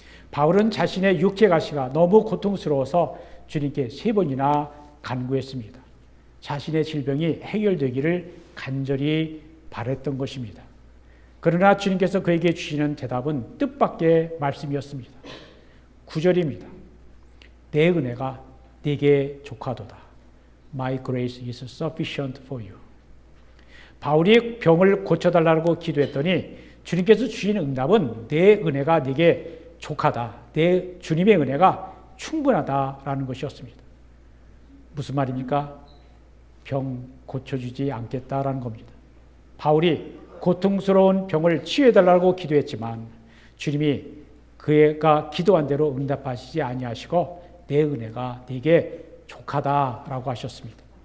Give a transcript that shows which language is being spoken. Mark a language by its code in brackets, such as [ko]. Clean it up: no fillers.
[ko] 바울은 자신의 육체 가시가 너무 고통스러워서 주님께 3번이나 간구했습니다. 자신의 질병이 해결되기를 간절히 바랬던 것입니다. 그러나 주님께서 그에게 주시는 대답은 뜻밖의 말씀이었습니다. 9절입니다. 내 은혜가 네게 족하도다. [en] My grace is sufficient for you. [ko] 바울이 병을 고쳐달라고 기도했더니 주님께서 주신 응답은 내 은혜가 네게 족하다. 내 주님의 은혜가 충분하다라는 것이었습니다. 무슨 말입니까? 병 고쳐주지 않겠다라는 겁니다. 바울이 고통스러운 병을 치유해달라고 기도했지만 주님이 그가 기도한 대로 응답하시지 아니하시고 내 은혜가 네게 족하다라고 하셨습니다.